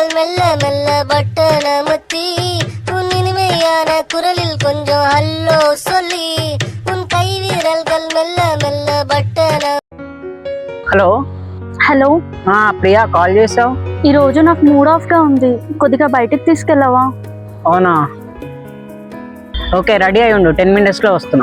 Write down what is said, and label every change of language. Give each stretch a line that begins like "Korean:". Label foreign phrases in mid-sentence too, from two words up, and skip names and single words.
Tamil: மெல்ல மெல்ல பட்டனமுத்தி உன் இனிமையான குரலில் கொஞ்சம் ஹல்லோ சொல்லி உன் கை விரல்கள் மெல்ல மெல்ல பட்டன.
Telugu: హలో హలో ప్రియా కాల్ చేసావు? ఈరోజు నాకు మూడ్ ఆఫ్గా ఉంది, కొద్దిగా బయటికి తీసుకెళ్ళవా? అవునా, ఓకే రెడీ అయి ఉండు, 10 minutesలో వస్తున్నా.